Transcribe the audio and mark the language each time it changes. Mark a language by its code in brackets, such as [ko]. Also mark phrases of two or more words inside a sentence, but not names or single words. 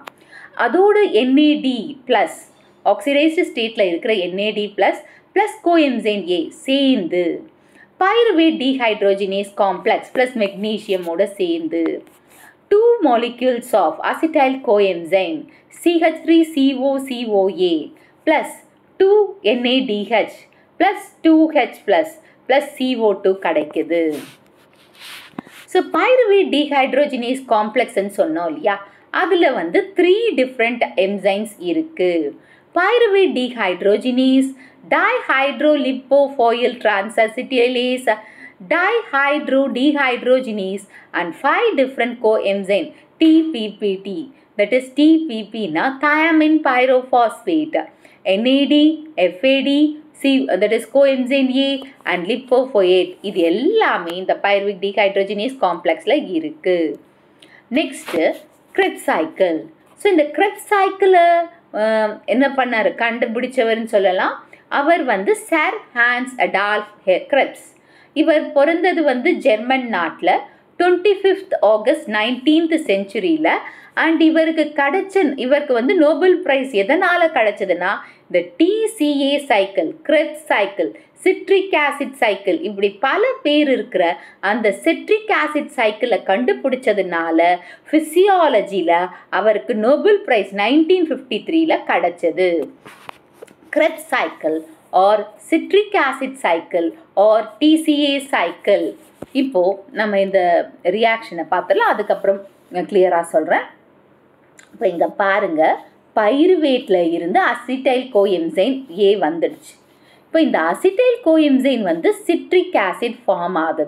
[ta] அதோடு [en] NAD plus oxidized state [ta] ல இருக்கிற [en] NAD plus coenzyme A [ta] சேர்ந்து [en] pyruvate dehydrogenase complex plus magnesium [ta] ஓட சேர்ந்து [en] 2 molecules of acetyl coenzyme CH3COCOA plus 2 NADH plus 2H plus CO2 [ta] கிடைக்குது. [en] So, pyruvate dehydrogenase complex [ta] ன்னு சொன்னோம் இல்லையா அதுல [en] 3 different enzymes [ta] இருக்கு. [en] pyruvate dehydrogenase, dihydrolipophil transacetylase, dehydrogenase and 5 different coenzyme TPPT. That is TPP na thiamine pyrophosphate, NAD, FAD, that is coenzyme A and lipophosphate. [ta] இது எல்லாமே இந்த [en] pyruvic dehydrogenase complex [ta] ல இருக்கு. [en] Next, Krebs cycle. So, [ta] இந்த [en] Krebs cycle [ta] என்ன பண்ணாரு கண்டுபிடிச்சவர்னு சொல்லலாம். அவர் Sir Hans Adolf Krebs. இவர் பிறந்தது ஜெர்மன் நாட்டில் [en] 25th August 19th century [ta] ல and இவருக்கு நோபல் பிரைஸ் எதனால கிடைச்சதுன்னா இந்த [en] TCA cycle, Krebs cycle, citric acid cycle [ta] இப்படி பல பேர் இருக்கிற அந்த [en] citric acid cycle [ta] கண்டுபிடிச்சதுனால physiologyல அவருக்கு நோபல் பிரைஸ் 1953ல கிடைச்சது. [en] Krebs cycle or citric acid cycle or TCA cycle. [ta] இப்போ நம்ம இந்த ரியாக்ஷனை பார்த்தலாம் அதுக்கப்புறம் கிளியரா சொல்றேன். இப்போ இங்க பாருங்க பைருவேட்ல இருந்து [en] acetyl coenzyme A [ta] வந்துடுச்சு. இப்போ இந்த [en] acetyl coenzyme citric acid form [ta] ஆகுது.